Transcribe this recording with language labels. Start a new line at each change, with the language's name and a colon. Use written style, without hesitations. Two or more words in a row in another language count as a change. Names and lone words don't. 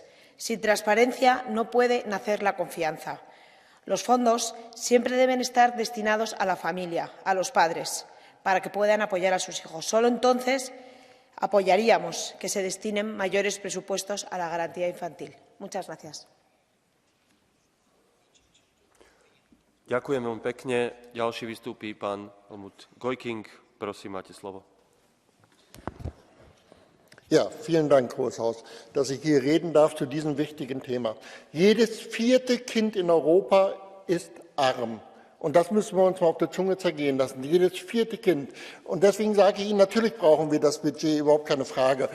Spanish: Sin transparencia no puede nacer la confianza. Los fondos siempre deben estar destinados a la familia, a los padres, para que puedan apoyar a sus hijos. Solo entonces apoyaríamos que se destinen mayores presupuestos a la garantía infantil. Muchas gracias.
Slovak: Ďakujem veľmi pekne. Ďalší vystúpi pán Helmut Geuking. Prosím, máte slovo.
German: Ja, vielen Dank, Hohes Haus, dass ich hier reden darf zu diesem wichtigen Thema. Jedes vierte Kind in Europa ist arm. Und das müssen wir uns mal auf der Zunge zergehen lassen, jedes vierte Kind. Und deswegen sage ich Ihnen, natürlich brauchen wir das Budget, überhaupt keine Frage.